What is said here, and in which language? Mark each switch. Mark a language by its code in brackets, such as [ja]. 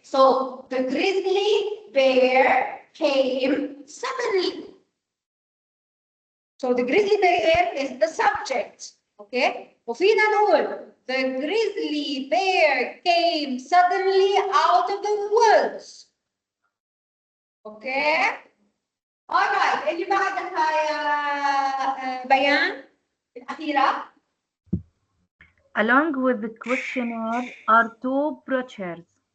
[en] So the grizzly bear came suddenly. So the grizzly bear is the subject. Okay. [ar] وفينا نقول [en] the grizzly bear came suddenly out of the woods. Okay. All right. [ar] اللي بعدها يا بيان الأخيرة. [en] Along with the questionnaire are two brochures.